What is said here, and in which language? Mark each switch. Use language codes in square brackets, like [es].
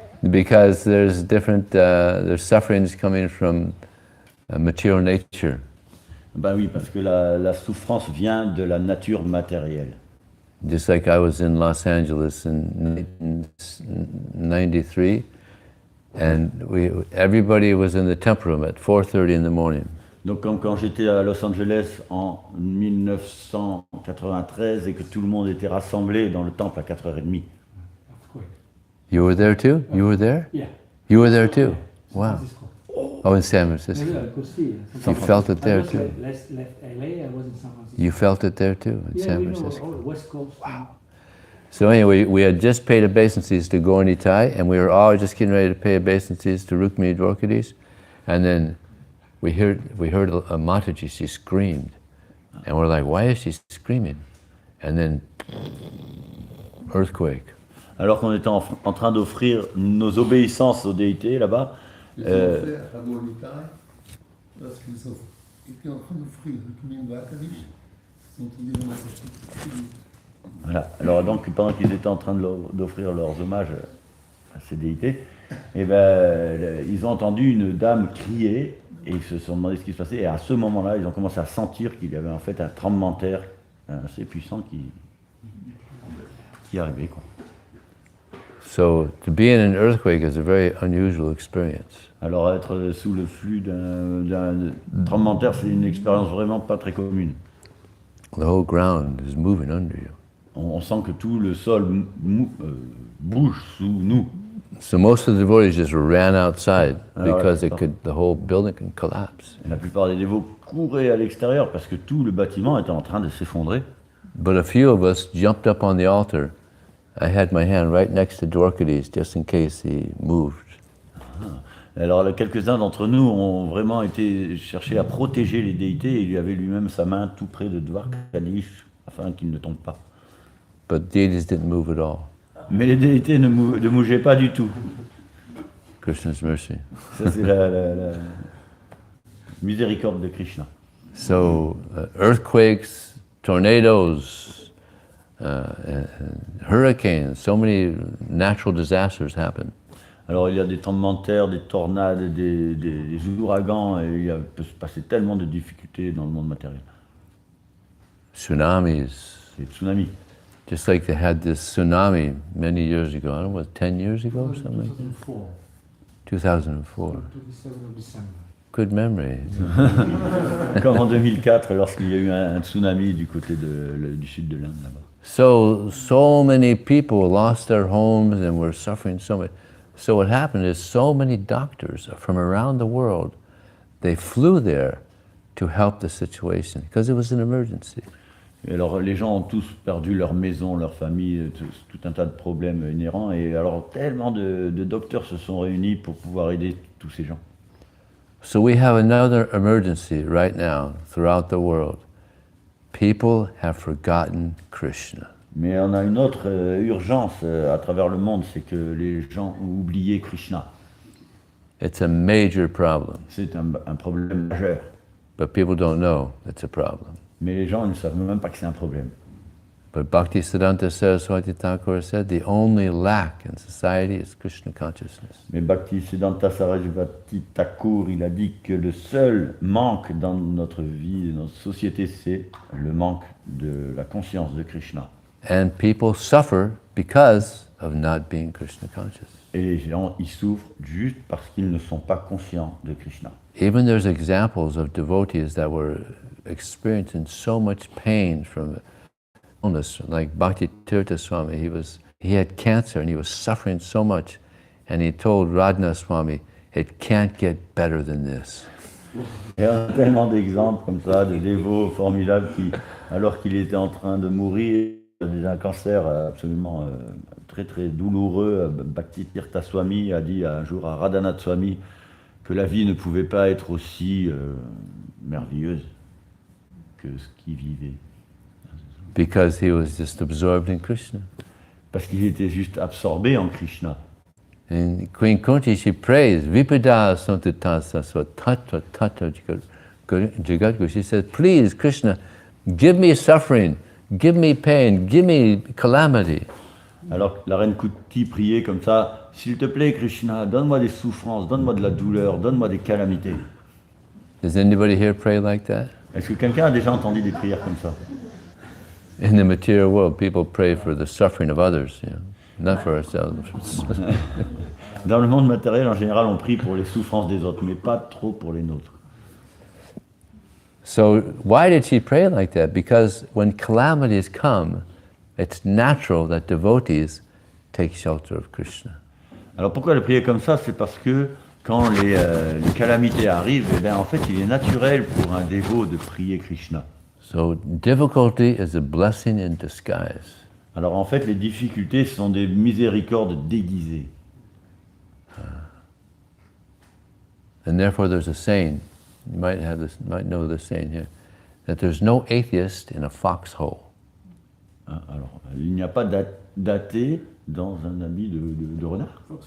[en] Because there's different, there's sufferings coming from material nature. [fr] Ben oui, parce que la souffrance vient de la nature matérielle. [en] Just like I was in Los Angeles in 1993, and everybody was in the temple room at 4:30 in the morning. [fr] Donc quand j'étais à Los Angeles en 1993 et que tout le monde était rassemblé dans le temple à 4h30. [en] You were there too? You were there? Yeah. You were there too? San Wow. Francisco. Oh, in San Francisco. Yeah, I could see. You felt it there I too? left LA, I was in San Francisco. You felt it there too, in Yeah, San we know Francisco. all the West Coast. Wow. So anyway, we had just paid obeisances to Gaur Nitai, and we were all just getting ready to pay obeisances to Rukmini Dwarkadis, and then we heard a Mataji, she screamed, and we're like, why is she screaming? And then, earthquake. [fr] Alors qu'on était en train d'offrir nos obéissances aux déités là-bas. Ils ont fait à Gornitai, lorsqu'ils étaient en train d'offrir le Kumin Vakadish, ils ont entendu le message. Voilà. Alors donc pendant qu'ils étaient en train d'offrir leurs hommages à ces déités, et ben, ils ont entendu une dame crier et ils se sont demandé ce qui se passait. Et à ce moment-là, ils ont commencé à sentir qu'il y avait en fait un tremblement de terre assez puissant qui arrivait, quoi. [en] So to be in an earthquake is a very unusual experience. [fr] Alors être sous le flux d'un tremblement de terre, c'est une expérience vraiment pas très commune. [en] The whole ground is moving under you. [fr] On sent que tout le sol bouge sous nous. [en] So most of the devotees just ran outside because the whole building can collapse. [fr] La plupart des dévots couraient à l'extérieur parce que tout le bâtiment était en train de s'effondrer. [en] But a few of us jumped up on the altar. I had my hand right next to Dwarkadis just in case he moved. [fr] Alors quelques-uns d'entre nous ont vraiment été chercher à protéger les déités et il lui avait lui-même sa main tout près de Dwarkadish afin qu'il ne tombe pas. [en] But deities didn't move at all. [fr] Mais les déités ne bougeaient pas du tout. [en] Krishna's mercy. [fr] Ça c'est la miséricorde de Krishna. [en] So earthquakes, tornadoes, hurricanes, so many natural disasters happen. [fr] Alors il y a des tremblements de terre, des tornades, des ouragans, et il peut se passer tellement de difficultés dans le monde matériel. [en] Tsunamis. [fr] Les tsunamis. [en] Just like they had this tsunami many years ago, I don't know, 10 years ago or something like that? 2004. 27 of December. Good memory. [fr] Comme en 2004, lorsqu'il y a eu un tsunami du côté du sud de l'Inde, là-bas. [en] So many people lost their homes and were suffering so much. So what happened is so many doctors from around the world, they flew there to help the situation because it was an emergency. [fr] Et alors les gens ont tous perdu leur maison, leur famille, tout un tas de problèmes inhérents, et alors tellement de docteurs se sont réunis pour pouvoir aider tous ces gens. [en] So we have another emergency right now throughout the world. People have forgotten Krishna. [fr] Mais on a une autre urgence à travers le monde, c'est que les gens ont oublié Krishna. [en] It's a major problem, [fr] C'est un problème majeur. [en] but people don't know it's a problem. [fr] Mais les gens ne savent même pas que c'est un problème. [en] But Bhaktisiddhanta Saraswati Thakur said the only lack in society is Krishna consciousness. [fr] Mais Bhaktisiddhanta Saraswati Thakur, il a dit que le seul manque dans notre vie, dans notre société, c'est le manque de la conscience de Krishna. [en] And people suffer because of not being Krishna conscious. [fr] Et les gens, ils souffrent juste parce qu'ils ne sont pas conscients de Krishna. [en] Even there's examples of devotees that were experiencing so much pain from illness, like Bhakti Tirtha Swami. He had cancer and he was suffering so much, and he told Radhana Swami, "It can't get better than this." [fr] Il y a tellement d'exemples comme ça, de dévots formidables qui, alors qu'il était en train de mourir d'un cancer absolument très très douloureux, Bhakti Tirtha Swami a dit un jour à Radhanath Swami que la vie ne pouvait pas être aussi merveilleuse que ce qu'il vivait. [en] Because he was just absorbed in Krishna. [fr] Parce qu'il était juste absorbé en Krishna. [en] And Queen Kunti, she prays, [sa] Vipada Santita Saswa Tattva Tattva Jagadguru. [en] She says, please, Krishna, give me suffering, give me pain, give me calamity. [fr] Alors la reine Kunti priait comme ça, s'il te plaît, Krishna, donne-moi des souffrances, donne-moi de la douleur, donne-moi des calamités. [en] Does anybody here pray like that? [fr] Est-ce que quelqu'un a déjà entendu des prières comme ça? [en] In the material world, people pray for the suffering of others, not for ourselves. [fr] Dans le monde matériel, en général, on prie pour les souffrances des autres, mais pas trop pour les nôtres. [en] So why did she pray like that? Because when calamities come, it's natural that devotees take shelter of Krishna. [fr] Alors pourquoi elle priait comme ça? C'est parce que quand les calamités arrivent, eh bien, en fait, il est naturel pour un dévot de prier Krishna. [en] So difficulty is a blessing in disguise. [fr] Alors en fait, les difficultés sont des miséricordes déguisées. [en] And therefore there's a saying, you might know this saying here, that there's no atheist in a foxhole. [fr] Alors, il n'y a pas d'athée dans un habit de renard.